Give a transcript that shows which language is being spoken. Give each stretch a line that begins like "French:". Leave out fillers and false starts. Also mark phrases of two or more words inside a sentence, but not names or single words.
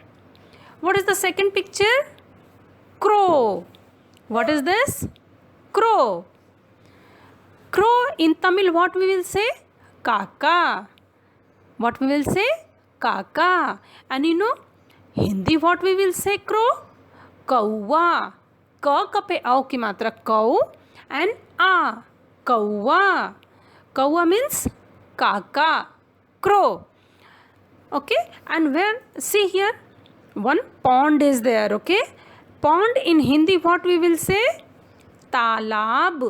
English: What is the second picture? Crow. What is this? Crow. Crow in Tamil what we will say? Kaka. What we will say? Kaka. And you know, Hindi what we will say crow?
Hindi: Kauwa. Ka ka pe ao ki matra kau,
English: and a. Kauwa. Kauwa means kaka. Crow. Okay, and where, see here, one pond is there. Okay, pond in Hindi what we will say? Talab.